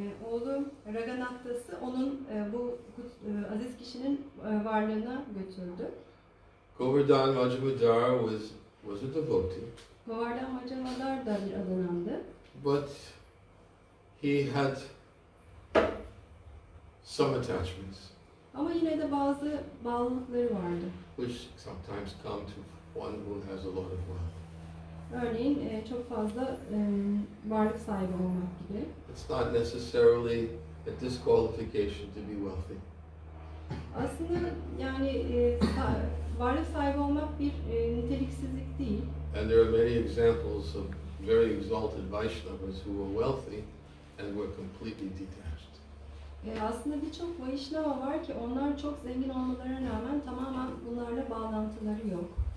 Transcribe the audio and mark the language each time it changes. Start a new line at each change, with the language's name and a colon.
Turkish: oğlu Raghunath Das'ı onun bu aziz kişinin varlığına götürdü.
English: Govardhan Majumdar was a devotee,
Turkish: Govardhan Majumdar da bir adanandı.
English: but he had some attachments,
Turkish: Ama yine de bazı bağlılıkları vardı.
English: which sometimes come to one who has a lot of wealth.
Turkish: Örneğin çok fazla varlık sahibi olmak gibi.
English: It's not necessarily a disqualification to be wealthy.
Turkish: Aslında yani varlık sahibi olmak bir niteliksizlik değil.
English: And there are many examples of very exalted Vaishnavas who were wealthy and were completely detached.
Turkish: Aslında birçok Vaishnava var ki onlar çok zengin olmalarına rağmen tamamen bunlarla bağlantıları yok.